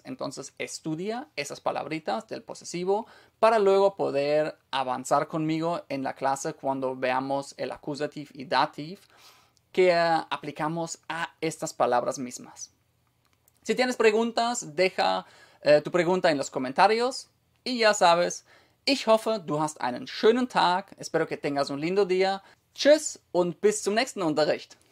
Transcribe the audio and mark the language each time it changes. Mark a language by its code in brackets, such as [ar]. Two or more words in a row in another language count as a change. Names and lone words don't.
[es] Entonces estudia esas palabritas del posesivo para luego poder avanzar conmigo en la clase cuando veamos el accusative y dative que aplicamos a estas palabras mismas. Si tienes preguntas, deja tu pregunta en los comentarios y ya sabes, [de] ich hoffe, du hast einen schönen Tag. [es] Espero que tengas un lindo día. [de] Tschüss und bis zum nächsten Unterricht.